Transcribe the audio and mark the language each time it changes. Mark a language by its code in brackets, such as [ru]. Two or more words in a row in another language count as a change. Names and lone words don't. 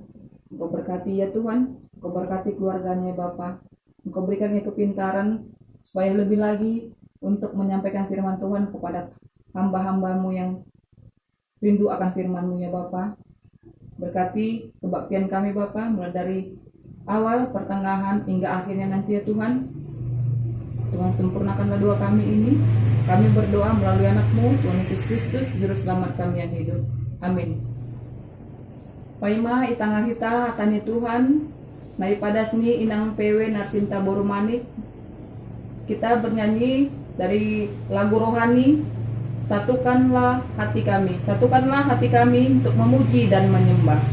[id] Engkau berkati ya Tuhan, Engkau berkati keluarganya Bapa, Engkau berikan kepintaran supaya lebih lagi untuk menyampaikan firman Tuhan kepada hamba-hamba-Mu yang rindu akan firman-Mu ya Bapa. Berkati kebaktian kami Bapa, mulai dari awal, pertengahan, hingga akhirnya nanti ya Tuhan. Tuhan sempurnakanlah doa kami ini. Kami berdoa melalui anak-Mu, Tuhan Yesus Kristus, Juru Selamat kami yang hidup. Amin. [bts] Paima itangah hita tani Tuhan, nai padasni Inang PW Narsinta Borumanik. [id] Kita bernyanyi dari lagu rohani, Satukanlah hati kami untuk memuji dan menyembah.